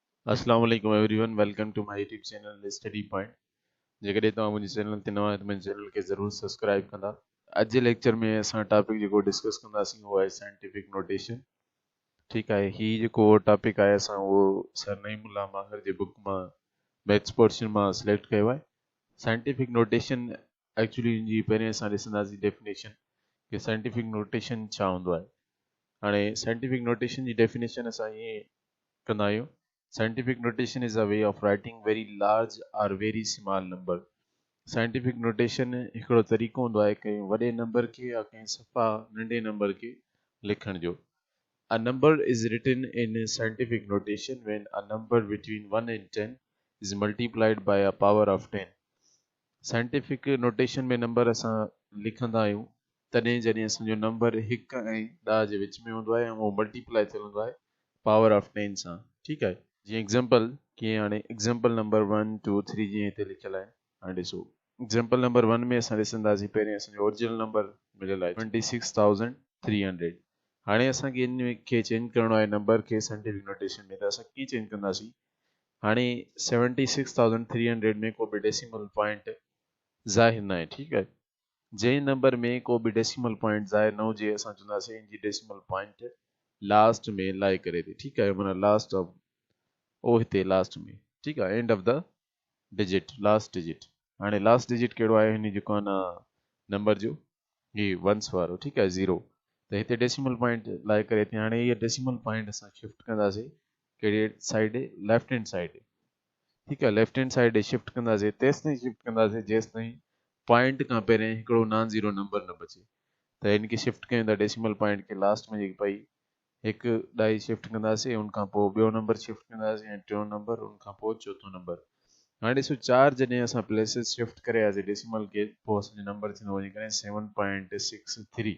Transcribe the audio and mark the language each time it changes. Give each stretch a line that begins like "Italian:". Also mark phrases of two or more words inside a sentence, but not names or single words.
Arabic: السلام عليكم
English: everyone welcome to my YouTube channel Study Point
Sindhi: जेकॾहिं तव्हां मुंहिंजे चैनल ते नवां आहियो त मुंहिंजे चैनल खे ज़रूरु सब्सक्राइब कंदा। अॼु जे लेक्चर में असां टॉपिक जेको डिस्कस कंदासीं उहो आहे
English: scientific notation.
Sindhi: ठीकु आहे, हीउ जेको टॉपिक आहे असां उहो सर नईमुल्लाह माहिर जे बुक मां
English: maths portion
Sindhi: मां सिलेक्ट कयो आहे।
English: scientific notation actually
Sindhi: जी पहिरें असां ॾिसंदासीं डेफिनेशन कि साइंटिफिक नोटेशन छा हूंदो आहे। हाणे
English: scientific notation
Sindhi: जी डेफिनेशन असां ईअं कंदा आहियूं।
English: Scientific notation is a way of writing very large or very small number. Scientific notation
Sindhi: हिकिड़ो तरीक़ो हूंदो आहे कंहिं वॾे नंबर खे या कंहिं सफ़ा नंढे नंबर खे लिखण जो।
English: A number is written in scientific notation when a number between 1 and 10 is multiplied by a power of 10. Scientific notation
Sindhi: में नंबर असां लिखंदा आहियूं तॾहिं जॾहिं असांजो नंबर 1 ऐं 10 जे विच में हूंदो आहे ऐं उहो मल्टीप्लाई थियल हूंदो आहे
English: power of 10
Sindhi: सां। ठीकु आहे, जी एग्जांपल कीअं हाणे
English: example number
Sindhi: 1 2 3 जीअं हिते लिखियल आहे। हाणे ॾिसो
English: example number
Sindhi: 1 में असां ॾिसंदासीं पहिरें असांजो
English: original number
Sindhi: मिलियल आहे 26300। हाणे असांखे इन खे चेंज करणो आहे नंबर खे
English: scientific notation
Sindhi: में, त असां कीअं चेंज कंदासीं। हाणे 76300 में को बि
English: decimal point
Sindhi: ज़ाहिर न आहे। ठीकु आहे, जंहिं नंबर में को बि
English: decimal point
Sindhi: ज़ाहिर न हुजे असां चवंदासीं इन जी
English: decimal point
Sindhi: लास्ट में लाई करे थी। ठीकु आहे, माना
English: last of
Sindhi: ओ हिते लास्ट में। ठीकु आहे,
English: end of the digit last digit.
Sindhi: हाणे लास्ट डिजिट कहिड़ो आहे हिन जेको आहे न नंबर जो ही वंस वारो। ठीकु आहे, ज़ीरो। त हिते
English: decimal point
Sindhi: लाइ करे थी। हाणे इहा
English: decimal point
Sindhi: असां शिफ्ट कंदासीं कहिड़ी साइड,
English: left hand side.
Sindhi: ठीकु आहे,
English: left hand side
Sindhi: शिफ्ट कंदासीं तेसि ताईं शिफ्ट कंदासीं जेसि ताईं पॉइंट खां पहिरियों हिकिड़ो
English: non zero number
Sindhi: न बचे। त हिन खे शिफ्ट कयूं था
English: decimal point
Sindhi: खे लास्ट में जेकी पई हिकु ॾाई शिफ्ट कंदासीं, उनखां पोइ ॿियो नंबर शिफ्ट कंदासीं ऐं टियों नंबर, उनखां पोइ चौथों नंबर। हाणे ॾिसो 4 जॾहिं असां
English: places shift
Sindhi: करे आयासीं डेसिमल खे, पोइ असांजो नंबर थींदो वञी करे 7.63।